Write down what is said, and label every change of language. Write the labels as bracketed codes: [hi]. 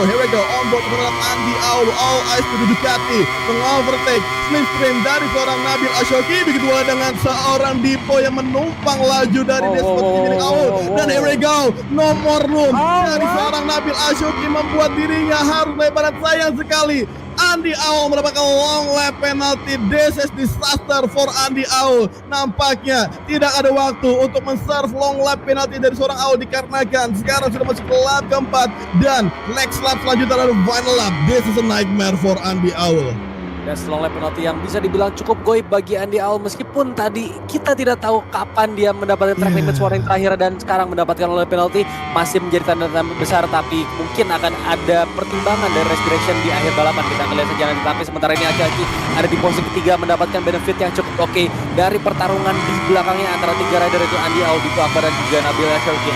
[en] Here we go, on board [id] terhadap Andy Aul, [en] all eyes to the Ducati, [id] mengovertake slipstream dari seorang Nabil Ashoki, begitu pula dengan seorang Dipo yang menumpang laju dari dashboard milik Aul. Dan [en] here we go, no more room [id] dari seorang Nabil Ashoki membuat dirinya harus lebaran. Sayang sekali Andy Aul mendapatkan long lap penalty. [en] This is disaster for Andy Aul. [id] Nampaknya tidak ada waktu untuk men-serve long lap penalty dari seorang Aul dikarenakan sekarang sudah masuk ke lap keempat dan next lap selanjutnya adalah final lap. [en] This is a nightmare for Andy Aul. [id] Dan long lap penalty yang bisa dibilang cukup goib bagi Andy Aul, meskipun tadi kita tidak tahu kapan dia mendapatkan track limit suara yang terakhir dan sekarang mendapatkan long lap penalty masih menjadi tanda tanya besar, tapi mungkin akan ada pertimbangan dari respiration di akhir balapan. Kita akan lihat saja nanti. Tapi sementara ini Aki ada di posisi ketiga mendapatkan benefit yang cukup oke dari pertarungan di belakangnya antara 3 rider itu Andy Aul, Dipo Akbar dan juga Nabil Ashoki.